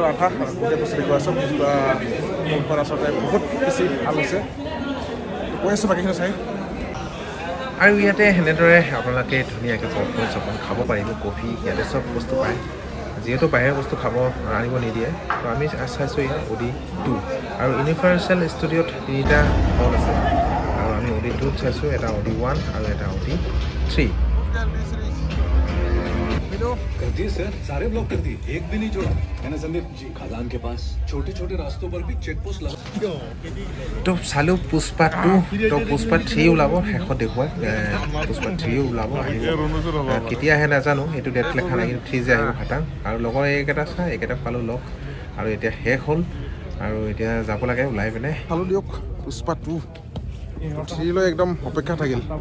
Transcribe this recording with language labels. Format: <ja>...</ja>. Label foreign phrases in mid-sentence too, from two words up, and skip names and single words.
<as>আধা গোটেই বস্তু দেখুৱাই আছোঁ মুভখন আচলতে বহুত বেছি ভাল হৈছে কৈ আছোঁ বাকীখিনি চাই আৰু ইয়াতে সেনেদৰে আপোনালোকে ধুনীয়াকৈ পপকৰ্ণ চপকৰ্ণ খাব পাৰিব কফি ইয়াতে চব বস্তু পায় যিহেতু বাহিৰৰ বস্তু খাব আনিব নিদিয়ে তো আমি চাইছোঁ ইয়াত অডি 2 আৰু ইউনিভাৰ্চেল ষ্টুডিঅ'ত 3টা হল আছে আৰু আমি অডি 2 চাইছোঁ এটা অডি 1 আৰু এটা অডি 3</as> <hi>कर दिए सर सारे ब्लॉक कर दिए एक भी नहीं छोड़ा है ना संदीप जी खदान के पास छोटे छोटे रास्तों पर भी चेक पोस्ट लगा</hi> <as>तो চালো পুষ্পা 2 তো পুষ্পা 3 ওলাব শেষত দেখুৱাই পুষ্পা 3 ওলাব কেতিয়া আহে নাজানো এইটো ডেট লেখা নাই 3 যে আহিব খাটাং আৰু লগৰ এইকেইটা চাই এইকেইটা পালোঁ লগ আৰু এতিয়া শেষ হ'ল আৰু এতিয়া যাব লাগে ওলাই পিনে চালোঁ দিয়ক পুষ্পা 2 3 লৈ একদম অপেক্ষা থাকিল</as>